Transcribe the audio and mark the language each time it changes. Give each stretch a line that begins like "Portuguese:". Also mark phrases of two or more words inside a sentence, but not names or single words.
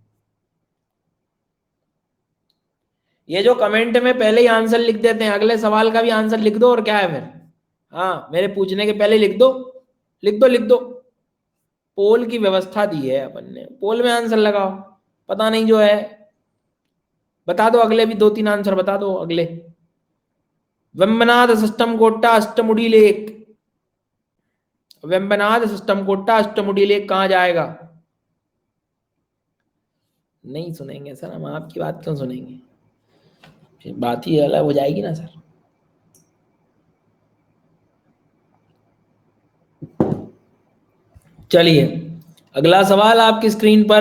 Hindi: ये जो कमेंट में पहले ही आंसर लिख देते हैं, अगले सवाल का भी आंसर लिख दो और क्या है फिर। हाँ मेरे पूछने के पहले लिख दो, लिख दो, लिख दो। पोल की व्यवस्था दी है अपन ने, पोल में आंसर लगाओ। पता नहीं जो है, बता दो अगले भी दो तीन आंसर बता दो अगले। वेम्बनाद सिस्टम कोट्टा अष्टमुडी लेक। वेम्बनाद सिस्टम कोट्टा अष्टमुडी लेक कहाँ जाएगा? नहीं सुनेंगे सर, हम आपकी बात क्यों सुनेंगे? फिर बात ही अलग हो जाएगी ना सर। चलिए अगला सवाल आपकी स्क्रीन पर।